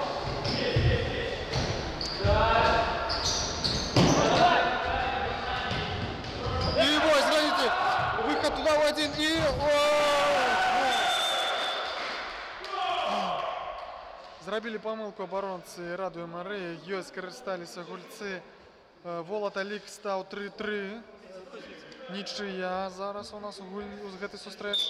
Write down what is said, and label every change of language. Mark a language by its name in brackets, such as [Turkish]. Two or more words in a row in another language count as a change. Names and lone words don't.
[Ukrainian] І ось, глядите, виход туди в один і... [Belarusian] Зрабілі памылку абаронцы Радыё Марыя, ёй скарысталіся гульцы. Волата лік стаў 3-3. Нічыя зараз у нас у з гэтай сустрэчы.